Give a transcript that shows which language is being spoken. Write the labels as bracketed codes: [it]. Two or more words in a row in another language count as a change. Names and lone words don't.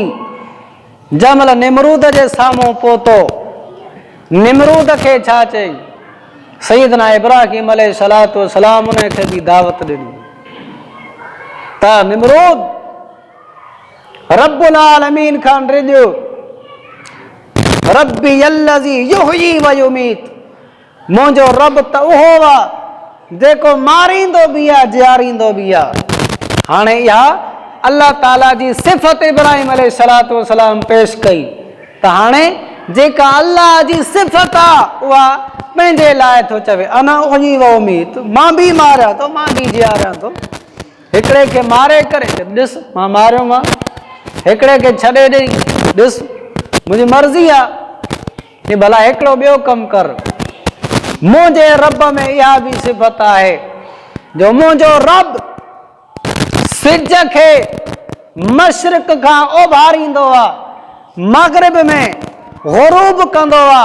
[sd] जमल निमरूद जे साम्हूं पहुतो, निमरूद खे छा चई, सैयदना इब्राहीम [ar] عليه الصلاة والسلام [sd] उन खे बि दावत ॾिनी त निमरूद [ar] رب العالمين [sd] खां रिॼो, [ar] ربي الذي يحيي ويميت, [sd] मुंहिंजो रब त उहो आहे जेको मारींदो बि आहे, जियारींदो बि आहे। हाणे इहा अल्लाह ताला जी सिफ़त इब्राहीम [ar] عليه الصلاة والسلام [sd] पेश कई, त हाणे जेका अल्लाह जी सिफ़त आहे उहा पंहिंजे लाइ थो चवे, [ar] أنا أحيي وأميت, [sd] मां बि मारियां थो, मां बि जियारियां थो। हिकिड़े खे मारे करे ॾिस मां मारियो, मां हिकिड़े खे छॾे ॾेई ॾिस मुंहिंजी मर्ज़ी आहे कि भला हिकिड़ो ॿियो कमु कर। मुंहिंजे रब में इहा बि सिफ़त आहे जो मुंहिंजो रब सिज खे मशरिक़ खां ओभारींदो आहे, मग़रिब में ग़ुरूब कंदो आहे।